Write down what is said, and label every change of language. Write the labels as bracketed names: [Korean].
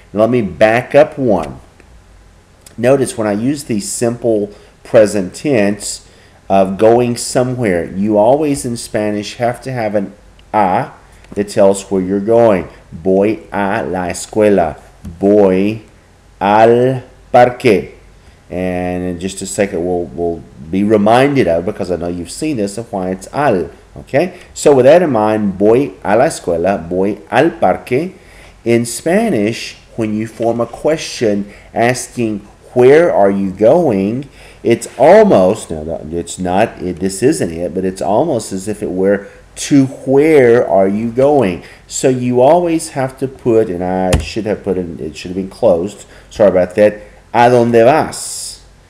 [English] Now, let me back up one. Notice when I use the simple present tense of going somewhere, you always in Spanish have to have an a that tells where you're going. [Spanish] Voy a la escuela. Voy al parque. [English] And in just a second, we'll be reminded of, because I know you've seen this, of why it's al. Okay? So with that in mind, [Spanish] voy a la escuela, voy al parque. [English] In Spanish, when you form a question asking where are you going, it's almost, no, it's not, this isn't it, but it's almost as if it were to where are you going. So you always have to put, and I should have put it should have been closed, sorry about that, [Spanish] ¿a dónde vas?